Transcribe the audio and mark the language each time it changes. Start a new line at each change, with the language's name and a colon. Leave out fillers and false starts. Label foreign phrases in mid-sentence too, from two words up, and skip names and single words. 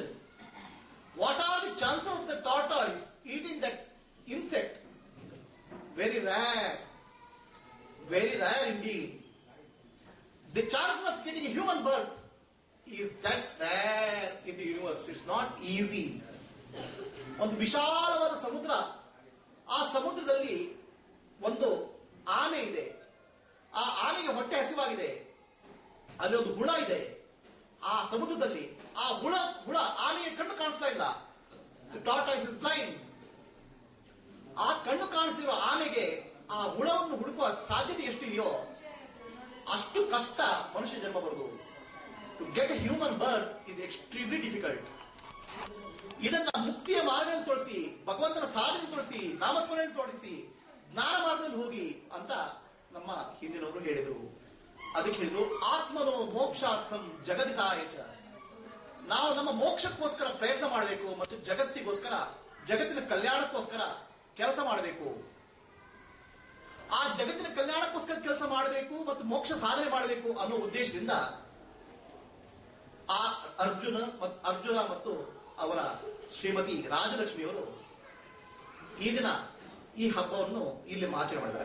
English: What are the chances of the tortoise eating that insect? Very rare. Very rare indeed. The chances of getting a human birth is that rare in the universe. It's not easy.
Kannada: ಒಂದು ವಿಶಾಲವಾದ ಸಮುದ್ರ, ಆ ಸಮುದ್ರದಲ್ಲಿ ಒಂದು ಆಮೆ ಇದೆ. ಆ ಆನೆಗೆ ಹೊಟ್ಟೆ ಹಸಿವಾಗಿದೆ. ಅಲ್ಲಿ ಒಂದು ಹುಳ ಇದೆ ಆ ಸಮುದ್ರದಲ್ಲಿ. ಆ ಹುಳ ಆನೆಗೆ ಕಣ್ಣು ಕಾಣಿಸ್ತಾ ಇಲ್ಲ.
English: tortoise is blind.
Kannada: ಆ ಕಣ್ಣು ಕಾಣಿಸಿರೋ ಆನೆಗೆ ಆ ಹುಳವನ್ನು ಹುಡುಕುವ ಸಾಧ್ಯತೆ ಎಷ್ಟಿದೆಯೋ ಅಷ್ಟು ಕಷ್ಟ ಮನುಷ್ಯ ಜನ್ಮ ಬರುವುದು.
English: to get a human birth is extremely difficult.
Kannada: ಇದನ್ನ ಮುಕ್ತಿಯ ಮಾರ್ಗದಲ್ಲಿ ತೋರಿಸಿ, ಭಗವಂತನ ಸಾಧನೆ ತೋರಿಸಿ, ನಾಮಸ್ಮರಣೆ ತೋರಿಸಿ, ಜ್ಞಾನ ಮಾರ್ಗದಲ್ಲಿ ಹೋಗಿ ಅಂತ ನಮ್ಮ ಹಿಂದಿನವರು ಹೇಳಿದರು. ಅದಕ್ಕೆ ಹೇಳಿದ್ರು
Sanskrit: आत्मनो मोक्षार्थं जगद्धिताय च.
Kannada: ನಾವು ನಮ್ಮ ಮೋಕ್ಷಕ್ಕೋಸ್ಕರ ಪ್ರಯತ್ನ ಮಾಡಬೇಕು ಮತ್ತು ಜಗತ್ತಿಗೋಸ್ಕರ, ಜಗತ್ತಿನ ಕಲ್ಯಾಣಕ್ಕೋಸ್ಕರ ಕೆಲಸ ಮಾಡಬೇಕು. ಆ ಜಗತ್ತಿನ ಕಲ್ಯಾಣಕ್ಕೋಸ್ಕರ ಕೆಲಸ ಮಾಡಬೇಕು ಮತ್ತು ಮೋಕ್ಷ ಸಾಧನೆ ಮಾಡಬೇಕು ಅನ್ನೋ ಉದ್ದೇಶದಿಂದ ಆ ಅರ್ಜುನ ಮತ್ತು ಅವರ ಶ್ರೀಮತಿ ರಾಜಲಕ್ಷ್ಮಿಯವರು ಈ ದಿನ ಈ ಹಬ್ಬವನ್ನು ಇಲ್ಲಿ ಆಚರಣೆ ಮಾಡಿದ್ದಾರೆ.